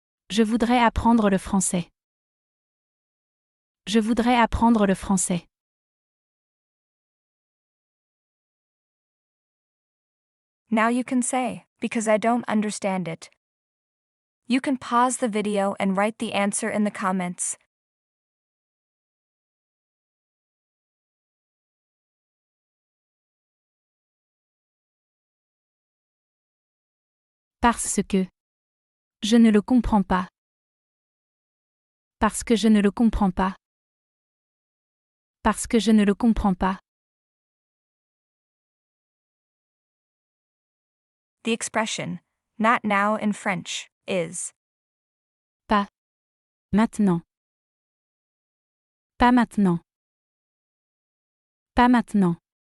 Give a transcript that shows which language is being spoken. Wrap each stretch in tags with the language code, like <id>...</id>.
<fr>Je voudrais apprendre le français. Je voudrais apprendre le français.</fr> <en>Now you can say, because I don't understand it. You can pause the video and write the answer in the comments.</en> <fr>Parce que. Je ne le comprends pas. Parce que je ne le comprends pas. Parce que je ne le comprends pas.</fr> <en>The expression, not now in French, is.</en> <fr>Pas. Maintenant. Pas maintenant. Pas maintenant.</fr>